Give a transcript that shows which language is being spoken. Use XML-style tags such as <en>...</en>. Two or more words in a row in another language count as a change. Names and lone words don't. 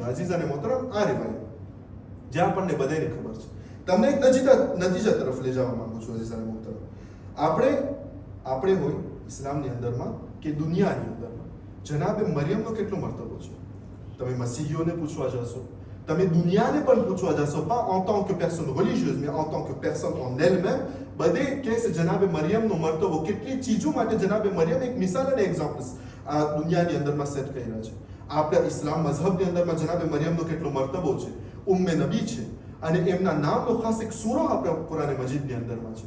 <ur>عزیزانِ محترم,</ur> <gu>આ રિવાયત જે આપણને બધાને ખબર છે. તમને એક નતીજા તરફ લઈ જવા માંગુ છું.</gu> <ur>عزیزانِ محترم,</ur> <gu>આપણે હોય ઇસ્લામની અંદરમાં કે દુનિયાની અંદરમાં જનાબે મરિયમનો કેટલો મર્તબો છે. તમે મસીહીઓને પૂછવા જશો, તમે દુનિયાને પણ પૂછવા જશો,</gu> <fr>pas en tant que personne religieuse, mais en tant que personne en elle-même,</fr> <gu>બધે કહે છે જનાબે મરિયમનો મર્તબો, કેટલી ચીજો માટે જનાબે મરિયમ એક મિસાલ અને એક્ઝામ્પલ્સ આ દુનિયાની અંદરમાં સેટ કર્યા છે. આપણે ઇસ્લામ મઝહબની અંદરમાં જનાબે મરિયમનો કેટલો મર્તબો છે, ઉમ્મે નબી છે, અને એમના નામનો ખાસ એક સૂરો આપણે કુરાન મજીદની અંદરમાં છે.</gu>